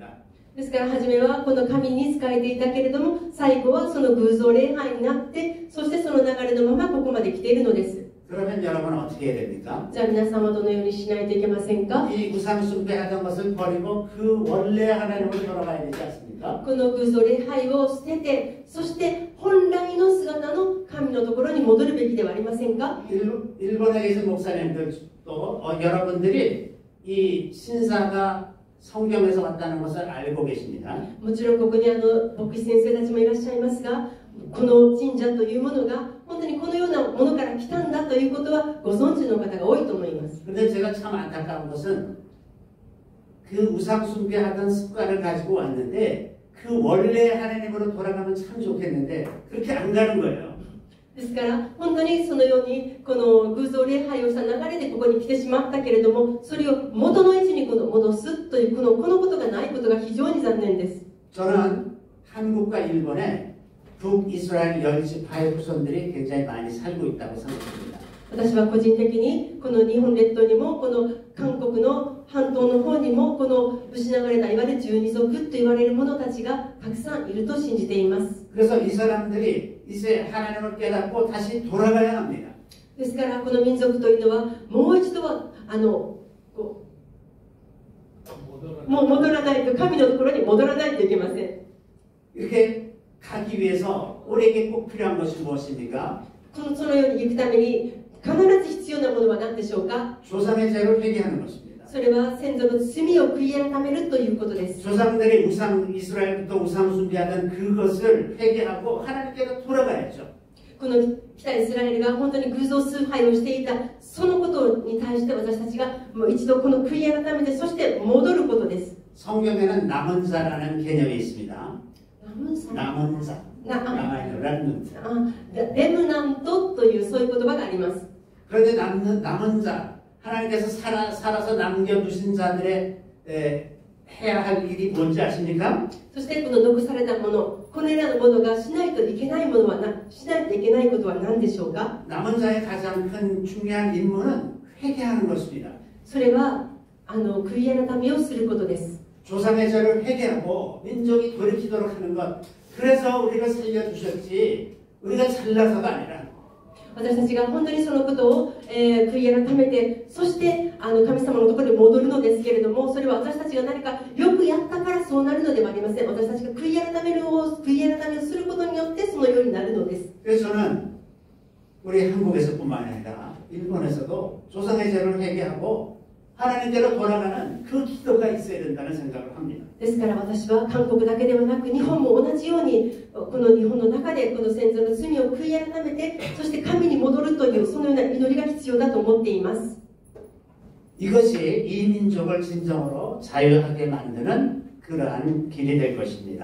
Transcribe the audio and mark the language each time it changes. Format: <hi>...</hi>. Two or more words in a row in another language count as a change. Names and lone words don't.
<ja>ですから初めはこの神に仕えていたけれども最後はその偶像礼拝になってそしてその流れのままここまで来ているのです。</ja> <ko>그러면 여러분은 어떻게 해야 됩니까?</ko> <ja>じゃあ皆さんはどのようにしないといけませんか？</ja> <ko>이 우상 숭배하던 것을 버리고 그 원래 하나님으로 돌아가야 되지 않습니까?</ko> <ja>この偶像礼拝を捨ててそして本来の姿の神のところに戻るべきではありませんか？</ja> <ko>일본에 계신 목사님들도 여러분들이 이 신사가 성경에서 왔다는 것을 알고 계십니다.</ko> <ja>もちろんここに牧師先生たちもいらっしゃいますがこの神社というものが本当にこのようなものから来たんだということはご存知の方が多いと思います。</ja> <ko>근데 제가 참 안타까운 것은 그 우상 숭배하던 습관을 가지고 왔는데 그 원래 하나님으로 돌아가면 참 좋겠는데 그렇게 안 가는 거예요.</ko> <ja>ですから本当にそのようにこの偶像礼拝をした流れでここに来てしまったけれどもそれを元の位置に戻すというこのことがないことが非常に残念です。</ja> <ko>저는 한국과 일본에 북이스라엘 열지파의 후손들이 굉장히 많이 살고 있다고 생각합니다.</ko> <ja>私は個人的にこの日本列島にもこの韓国の半島の方にもこの失われたいわゆる12族と言われる者たちがたくさんいると信じています。</ja> <ko>그래서 이 사람들이 이제 하나님을 깨닫고 다시 돌아가야 합니다.</ko> <ja>ですからこの民族というのはもう一度はもう戻らないと神のところに戻らないといけません。</ja> <ko>이렇게 가기 위해서 우리에게 꼭 필요한 것이 무엇입니까?</ko> <ja>そのように行くために必ず必要なものは何でしょうか？</ja> <ko>조상의 죄를 회개하는 것입니다.</ko> <ja>それは先祖の罪を悔い改めるということです。</ja> <ko>조상들이 이스라엘부터 우상 숭배하던 그것을 회개하고 하나님께로 돌아가야죠.</ko> <ja>この北イスラエルが本当に偶像崇拝をしていたそのことに対して私たちがもう一度この悔い改めてそして戻ることです。</ja> <ko>성경에는 남은 자라는 개념이 있습니다. 남은 자.</ko> <ja>レムナントというそういう言葉があります。</ja> <ko>그런데 남은 자, 하나님께서 살아서 남겨두신 자들의 해야 할 일이 뭔지 아십니까?</ko> <ja>そしてこの残されたもの、これらのものがしないといけないものはしないといけないことは何でしょうか？</ja> <ko>남은 자의 가장 큰 중요한 임무는 회개하는 것입니다.</ko> <ja>それは悔い改めをすることです。</ja> <ko>조상의 죄를 회개하고 민족이 돌이키도록 하는 것. 그래서 우리가 살려주셨지 우리가 잘나서가 아니라</ko> <ja>私たちが本当にそのことを、悔い改めてそして神様のところに戻るのですけれどもそれは私たちが何かよくやったからそうなるのではありません。私たちが悔い改めをすることによってそのようになるのです。</ja> <ko>그래서 저는 우리 한국에서뿐만 아니라 일본에서도 조상의 죄를 회개하고 하나님께로 돌아가는 그 기도가 있어야 된다는 생각을 합니다.</ko> <ja>ですから私は韓国だけではなく日本も同じようにこの日本の中でこの先祖の罪を悔い改めてそして神に戻るというそのような祈りが必要だと思っています。</ja> <ko>이것이 이 민족을 진정으로 자유하게 만드는 그러한 길이 될 것입니다.</ko>